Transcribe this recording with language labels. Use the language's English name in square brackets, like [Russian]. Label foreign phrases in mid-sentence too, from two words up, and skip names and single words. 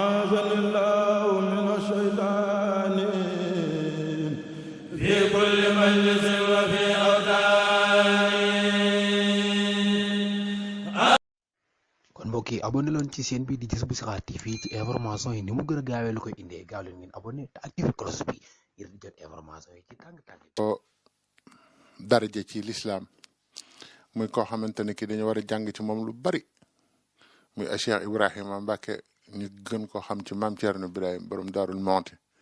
[Arabic] عافاني الله من الشيطان في كل مجلس وفي أوطان. [Wolof] kon mbokk yi abonné leen ci chaîne bi di Jazboul Chikhar TV ci information yi ni mu gën a gaawee lu koy indee gaaw leen ngeen abonné te activé cloche bi ngir di jot information yi ci tàng-tàng. daraja ci lislaam muy koo xamante ne ki dañu war a jàng ci moom lu bari muy Cheikh Ibrahima Mbacke ñu gën koo xam ci maam Thierno Ibrahima borom Daarul Monti